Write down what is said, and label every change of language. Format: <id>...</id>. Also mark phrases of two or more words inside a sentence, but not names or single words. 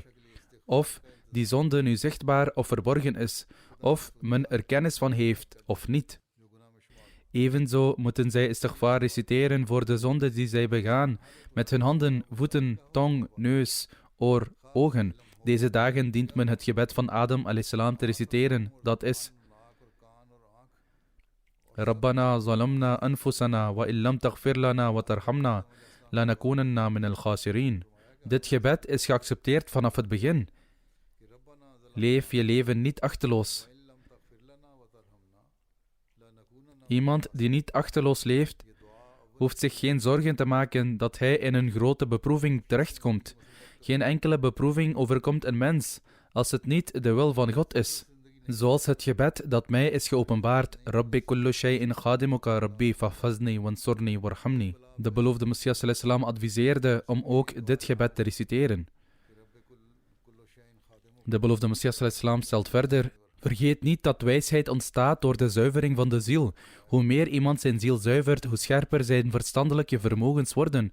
<nl>Of die zonde nu zichtbaar of verborgen is, of men er kennis van heeft of niet. Evenzo moeten zij istighfar reciteren voor de zonde die zij begaan, met hun handen, voeten, tong, neus, oor, ogen. Deze dagen dient men het gebed van Adam a.s. te reciteren, dat is:</nl> <ar>ربنا ظلمنا أنفسنا وإن لم تغفر لنا وترحمنا لنكونن من الخاسرين.</ar> <nl>Dit gebed is geaccepteerd vanaf het begin. Leef je leven niet achteloos. Iemand die niet achteloos leeft, hoeft zich geen zorgen te maken dat hij in een grote beproeving terechtkomt. Geen enkele beproeving overkomt een mens als het niet de wil van God is. Zoals het gebed dat mij is geopenbaard:</nl> <ar>رب كل شيء خادمك رب فاحفظني وانصرني وارحمني.</ar> <nl>De beloofde Messias ﷺ adviseerde om ook dit gebed te reciteren. De beloofde Messias ﷺ stelt verder: vergeet niet dat wijsheid ontstaat door de zuivering van de ziel. Hoe meer iemand zijn ziel zuivert, hoe scherper zijn verstandelijke vermogens worden.</nl>